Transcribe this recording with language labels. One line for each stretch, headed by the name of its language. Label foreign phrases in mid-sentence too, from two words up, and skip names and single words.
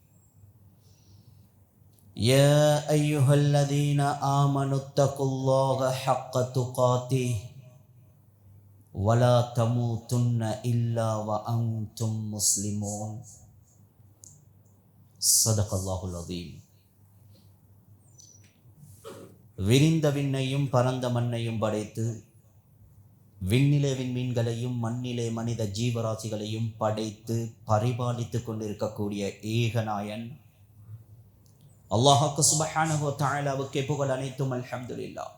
Arabic: يا أيها الذين آمنوا اتقوا الله حق تقاته ولا تموتن إلا وأنتم مسلمون صدق الله العظيم.
Tamil: விரிந்த விண்ணையும் பரந்த மண்ணையும் படைத்து விண்ணிலே விண்மீன்களையும் மண்ணிலே மனித ஜீவராசிகளையும் படைத்து பரிபாலித்து கொண்டிருக்கக்கூடிய ஏகநாயன் அல்லாஹ்வுக்கு
Arabic: سبحانه وتعالى
Tamil: புகழ் அனைத்தும் அல்ஹம்துலில்லாஹ்.